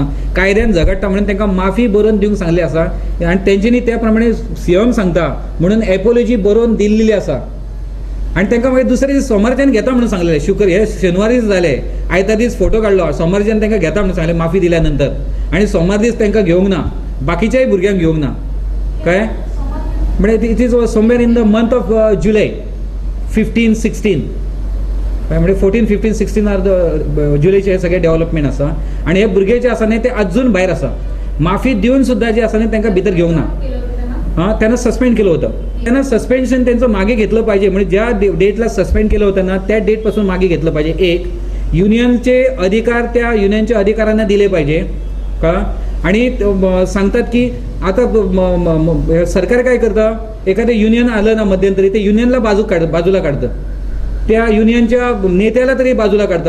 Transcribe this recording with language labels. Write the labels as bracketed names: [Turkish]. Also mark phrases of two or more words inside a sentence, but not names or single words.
[Konkani] कायद्यान झगडटा म्हणून तांकां माफी बरोवन दिवंक सांगले आसा आणि तेंच्यांनी त्या प्रमाणे सीएम सांगता म्हणून एपोलॉजी बरोवन दिल्लेली आसा आणि तांकां मागीर दुसरे दीस सोमारच्यान घेता म्हणून सांगलेले हे शेनवार दीस जाले आयतार दीस फोटो काडलो सोमारच्यान तांकां घेता म्हणून सांगले माफी दिल्या नंतर आणि सोमार दीस तांकां घेवंक ना बाकीच्याय भुरग्यांक घेवंक ना कळ्ळें म्हणजे [English] It is somewhere in the month of [Konkani] जुलै 15-16 म्हणजे 14-15-16 [English] are the [Konkani] जुलैचे हे सगळे डेव्हलपमेंट आसा आणि हे भुरगे जे आसा न्ही ते अजून भायर आसा माफी दिवन सुद्धा जे आसा न्ही तांकां भितर घेवंक ना [Marathi] त्यांना सस्पेंड केलं होतं त्यांना सस्पेन्शन त्यांचं मागे घेतलं पाहिजे म्हणजे ज्या डेटला सस्पेंड केलं होतं ना त्या डेटपासून मागे घेतलं पाहिजे एक युनियनचे अधिकार त्या युनियनच्या अधिकाऱ्यांना दिले पाहिजे का आणि सांगतात की आता सरकार काय करतं एखादं युनियन आलं ना मध्यंतरी ते युनियनला बाजूला काढतं त्या युनियनच्या नेत्याला तरी बाजूला काढतात.